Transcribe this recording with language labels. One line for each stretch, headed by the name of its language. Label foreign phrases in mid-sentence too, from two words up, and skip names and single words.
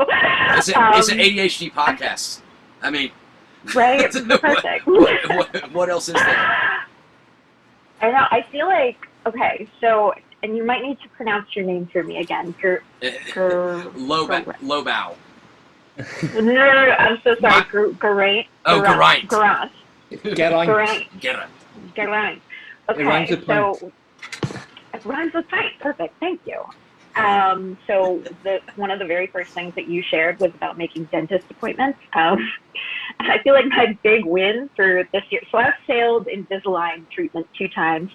English: it's an ADHD podcast. I mean, right? Perfect. What else is there? I know. I feel like Okay, so, and you might need to pronounce your name for me again. Lobow. No, I'm so sorry. Geraint. Oh, Geraint. Geraint. Geraint. Geraint. It rhymes Okay, with so it rhymes with pint. Perfect. Thank you. So one of the very first things that you shared was about making dentist appointments. I feel like my big win for this year. So I've failed Invisalign treatment 2 times.